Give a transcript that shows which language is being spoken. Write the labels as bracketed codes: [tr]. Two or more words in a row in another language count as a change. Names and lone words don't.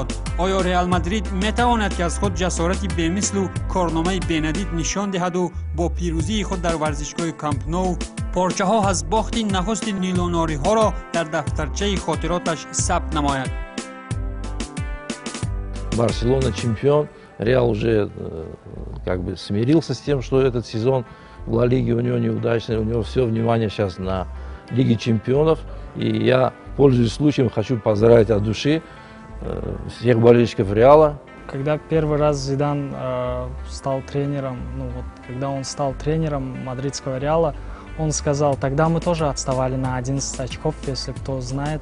[tg] оё реал мадрид метавонад ки аз худ ҷасорати бемислу корномаи бенадид нишон диҳаду бо пирӯзии худ дар варзишгоҳи камп ноу порчаҳо аз бохти нахусти нилонориҳоро дар дафтарчаи хотироташ сабт намояд. [ru] Барселона чемпион, Реал уже как бы смирился с тем, что этот сезон в Ла Лиге у него неудачный, у него все внимание сейчас на Лиге чемпионов. И я, пользуясь случаем, хочу поздравить от души всех болельщиков Реала. Когда первый раз Зидан стал тренером, когда он стал тренером мадридского Реала, он сказал, тогда мы тоже отставали на 11 очков, если кто знает.